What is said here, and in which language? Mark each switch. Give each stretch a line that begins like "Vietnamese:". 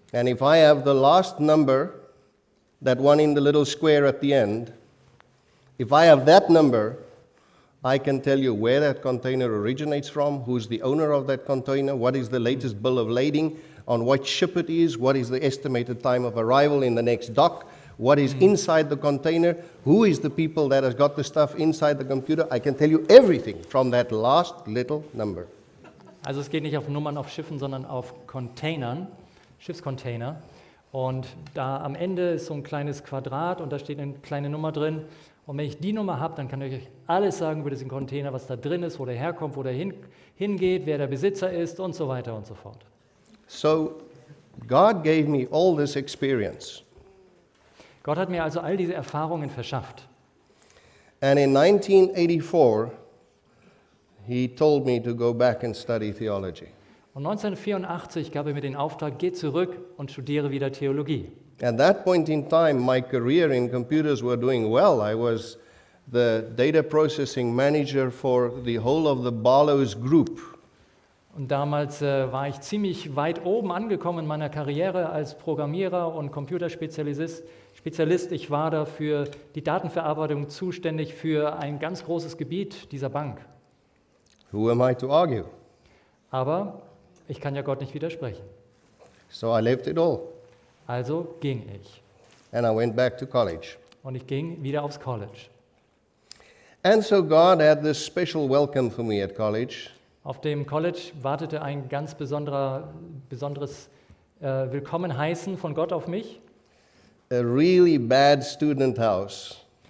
English: And if I have the last number, that one in the little square at the end, if I have that number, I can tell you where that container originates from, who's the owner of that container, what is the latest bill of lading, on what ship it is, what is the estimated time of arrival in the next dock, what is inside the container, who is the people that has got the stuff inside the computer. I can tell you everything from that last little number.
German: Also es geht nicht auf Nummern auf Schiffen, sondern auf Containern, Schiffscontainer. Und da am Ende ist so ein kleines Quadrat und da steht eine kleine Nummer drin. Und wenn ich die Nummer habe, dann kann ich euch alles sagen über diesen Container, was da drin ist, wo der herkommt, wo der hingeht, wer der Besitzer ist und so weiter und so fort.
English: So God gave me all this experience.
German: Gott hat mir also all diese Erfahrungen verschafft.
English: And in 1984, he told me to go back and study theology.
German: Und 1984 gab er mir den Auftrag, geh zurück und studiere wieder Theologie.
English: At that point in time, my career in computers were doing well. I was the data processing manager for the whole of the Barlow's group.
German: Und damals war ich ziemlich weit oben angekommen in meiner Karriere als Programmierer und Computerspezialist. Ich war da für die Datenverarbeitung zuständig für ein ganz großes Gebiet dieser Bank.
English: Who am I to argue?
German: Aber ich kann ja Gott nicht widersprechen.
English: So I left it all.
German: Also ging ich.
English: And I went back to college.
German: Und ich ging wieder aufs College.
English: And so God had this special welcome for me at college.
German: Auf dem College wartete ein ganz besonderes Willkommenheißen von Gott auf mich.
English: A really bad student house.